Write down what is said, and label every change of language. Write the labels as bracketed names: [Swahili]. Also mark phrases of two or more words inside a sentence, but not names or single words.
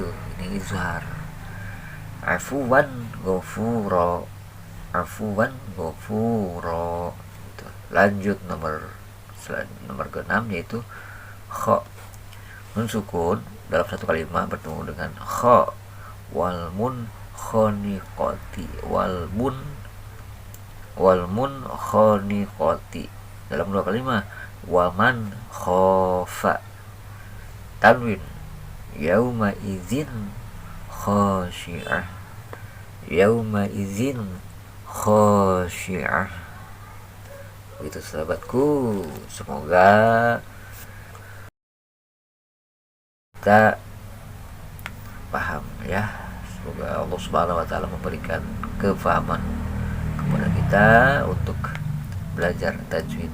[Indonesian] Ini izhar. [Arabic] عفوا غفورا. [Indonesian] Gitu. Lanjut nomor ke-6 yaitu kha. Nun sukun dalam satu kalimat bertemu dengan kha. [Arabic] والمنخنقة. والمنخنقة [Indonesian] dalam dua kalimat. [Arabic] ومن خاف. تنوين يومئذ خاشعة. يومئذ خاشعة. [Indonesian] Begitu sahabatku, semoga kita paham ya. Semoga Allah [Arabic] سبحانه وتعالى [Indonesian] memberikan kefahaman kepada kita untuk belajar tajwid.